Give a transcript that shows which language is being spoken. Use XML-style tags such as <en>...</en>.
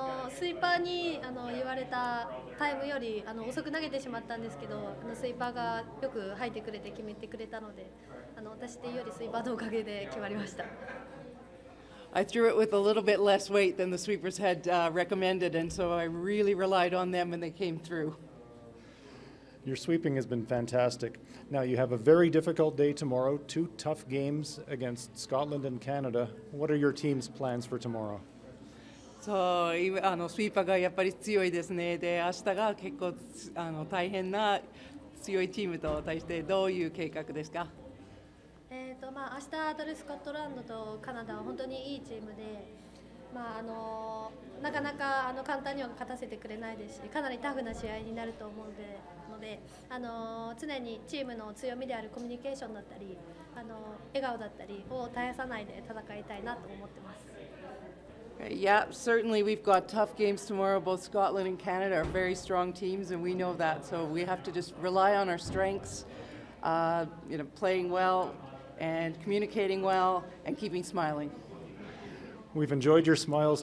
<ja>スイーパーに言われたタイムより遅く投げてしまったんですけど、スイーパーがよく入ってくれて決めてくれたので、私というよりスイーパーのおかげで決まりました。</ja> <en>I threw it with a little bit less weight than the sweepers had recommended, and so I really relied on them and they came through. Your sweeping has been fantastic. Now you have a very difficult day tomorrow, 2 tough games against Scotland and Canada. What are your team's plans for tomorrow?</en> <ja>そう、スイーパーがやっぱり強いですね。で、明日が結構大変な強いチームと対してどういう計画ですか？明日当たるスコットランドとカナダは本当にいいチームで、なかなか簡単には勝たせてくれないですし、かなりタフな試合になると思うので、常にチームの強みであるコミュニケーションだったり、笑顔だったりを絶やさないで戦いたいなと思ってます。</ja> <en>Yeah, certainly we've got tough games tomorrow. Both Scotland and Canada are very strong teams, and we know that. So we have to just rely on our strengths, playing well and communicating well and keeping smiling. We've enjoyed your smiles.</en>